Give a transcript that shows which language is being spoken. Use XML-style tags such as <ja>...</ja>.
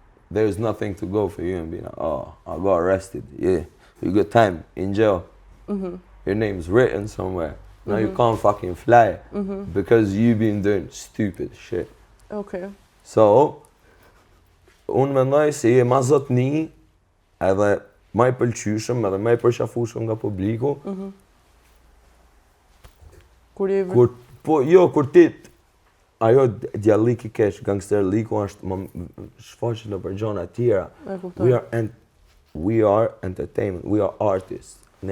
<en>There's nothing to go for you and be like, oh, I got arrested. Yeah, you got time in jail. Your name's written somewhere. Now you can't fucking fly because you've been doing stupid shit. okay.</en> <sq>So, unë mendoj se je ma zotni edhe ma i pëlqyshëm edhe ma i përqafushëm nga publiku. Kur je Kur ti, ajo djallik i kesh, gangster liku është më shfaqet në për gjona tjera. e kuptoj.</sq> <en>We are entertainment, we are artists, ne</en>